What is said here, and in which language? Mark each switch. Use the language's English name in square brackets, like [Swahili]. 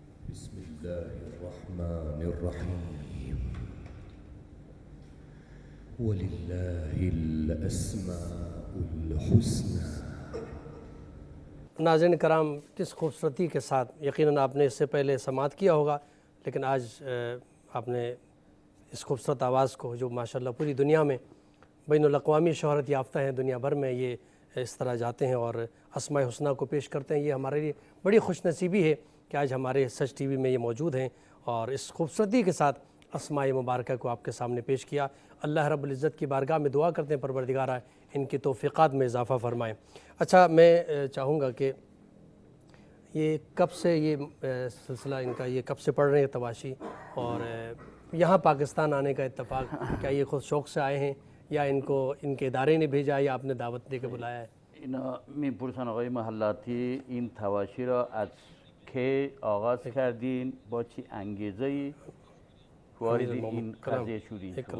[Arabic] بسم الله الرحمن الرحيم ولله الأسماء الحسنى۔ [Urdu] ناظرین کرام، کس خوبصورتی کے ساتھ، یقیناً آپ نے اس سے پہلے سماعت کیا ہوگا، لیکن آج آپ نے اس خوبصورت آواز کو، جو ماشاءاللہ پوری دنیا میں بین الاقوامی شہرت یافتہ ہیں، دنیا بھر میں یہ اس طرح جاتے ہیں اور اسماء حسنہ کو پیش کرتے ہیں، یہ ہمارے لیے بڑی خوش نصیبی ہے کہ آج ہمارے سچ ٹی وی میں یہ موجود ہیں، اور اس خوبصورتی کے ساتھ اسماء مبارکہ کو آپ کے سامنے پیش کیا۔ اللہ رب العزت کی بارگاہ میں دعا کرتے ہیں پروردگارہ ان کی توفیقات میں اضافہ فرمائیں۔ اچھا، میں چاہوں گا کہ یہ کب سے یہ سلسلہ ان کا، یہ کب سے پڑھ رہے ہیں تواشی، اور یہاں پاکستان آنے کا اتفاق کیا یہ خود شوق سے آئے ہیں، یا ان کو ان کے ادارے نے بھیجا، یا آپ نے دعوت دے کے بلایا ہے؟ [Persian] میپرسن آقای محلاتی این تواشی را از کی آغاز کردین، با چه انگیزه‌ای وارد این قضیه شدین؟